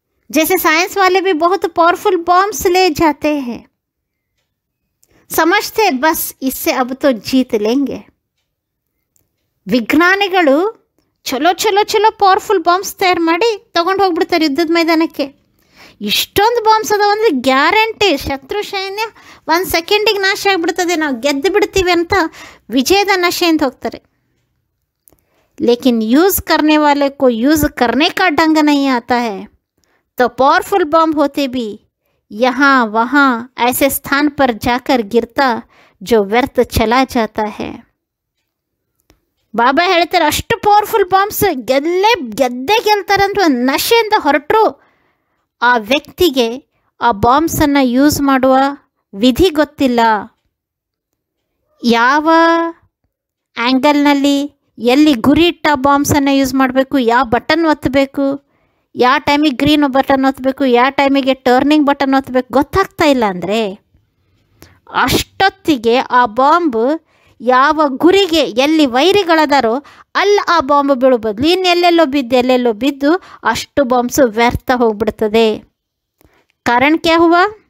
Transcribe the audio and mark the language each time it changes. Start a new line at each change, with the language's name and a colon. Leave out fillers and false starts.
Hindi: जैसे साइंस वाले भी बहुत पावरफुल बॉम्ब्स ले जाते हैं, समझते बस इससे अब तो जीत लेंगे.
Kannada: ವಿಜ್ಞಾನಿಗಳು ಚಲೋ ಪವರ್ಫುಲ್ ಬಾಂಬ್ಸ್ ತಯಾರು ಮಾಡಿ ತೊಗೊಂಡು ಹೋಗ್ಬಿಡ್ತಾರೆ ಯುದ್ಧದ ಮೈದಾನಕ್ಕೆ. ಇಷ್ಟೊಂದು ಬಾಂಬ್ಸ್ ಅದಾವ ಅಂದರೆ ಗ್ಯಾರಂಟಿ ಶತ್ರು ಸೈನ್ಯ 1 ಸೆಕೆಂಡಿಗೆ ನಾಶ ಆಗಿಬಿಡ್ತದೆ, ನಾವು ಗೆದ್ದು ಬಿಡ್ತೀವಿ ಅಂತ ವಿಜಯದ ನಶೆಯಿಂದ ಹೋಗ್ತಾರೆ.
Hindi: ಲೇಕಿನ್ ಯೂಸ್ करने वाले को यूज़ करने का ढंग नहीं आता है तो पावरफुल बॉम्ब होते भी यहाँ वहाँ ऐसे स्थान पर जाकर गिरता जो व्यर्थ चला जाता है.
Kannada: ಬಾಬಾ ಹೇಳ್ತಾರೆ, ಅಷ್ಟು ಪವರ್ಫುಲ್ ಬಾಂಬ್ಸ್ ಗೆದ್ದೇ ಗೆಲ್ತಾರಂತ ಒಂದು ನಶೆಯಿಂದ ಹೊರಟರು ಆ ವ್ಯಕ್ತಿಗೆ ಆ ಬಾಂಬ್ಸನ್ನು ಯೂಸ್ ಮಾಡುವ ವಿಧಿ ಗೊತ್ತಿಲ್ಲ. ಯಾವ ಆ್ಯಂಗಲ್ನಲ್ಲಿ ಎಲ್ಲಿ ಗುರಿ ಇಟ್ಟ ಬಾಂಬ್ಸನ್ನು ಯೂಸ್ ಮಾಡಬೇಕು, ಯಾವ ಬಟನ್ ಒತ್ತಬೇಕು, ಯಾವ ಟೈಮಿಗೆ ಗ್ರೀನ್ ಬಟನ್ ಒತ್ತಬೇಕು, ಯಾವ ಟೈಮಿಗೆ ಟರ್ನಿಂಗ್ ಬಟನ್ ಒತ್ತಬೇಕು ಗೊತ್ತಾಗ್ತಾ ಇಲ್ಲ ಅಂದರೆ ಅಷ್ಟೊತ್ತಿಗೆ ಆ ಬಾಂಬ್ ಯಾವ ಗುರಿಗೆ ಎಲ್ಲಿ ವೈರಿಗಳದಾರೋ ಅಲ್ಲಿ ಆ ಬಾಂಬ್ ಬೀಳೋ ಬದಲು ಇನ್ನೆಲ್ಲೆಲ್ಲೋ ಬಿದ್ದು ಅಷ್ಟು ಬಾಂಬ್ಸು ವ್ಯರ್ಥ ಹೋಗ್ಬಿಡ್ತದೆ. ಕಾರಣ
Hindi: ಕ್ಯಾ ಹುವಾ?